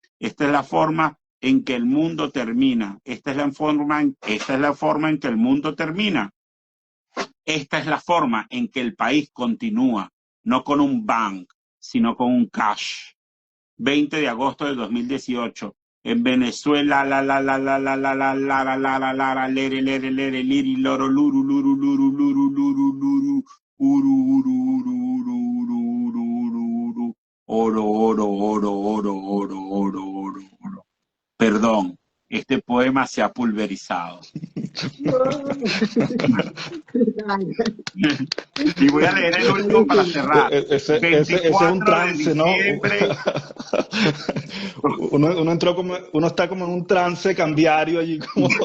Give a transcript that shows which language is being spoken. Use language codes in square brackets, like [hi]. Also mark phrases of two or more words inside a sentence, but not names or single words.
[es] Esta es la forma en que el mundo termina. Esta es la forma en que el mundo termina. Esta es la forma en que el país continúa. No con un bank, sino con un cash. 20 de agosto de 2018. En Venezuela, liri, loro, luru, luru, luru, luru, luru, luru, uru, uru, uru, uru, uru, uru, oro, oro, oro, oro, oro, oro, oro, oro. Perdón, este poema se ha pulverizado. Y voy a leer el último para cerrar. Ese es un trance, ¿no? Uno está como en un trance cambiario allí como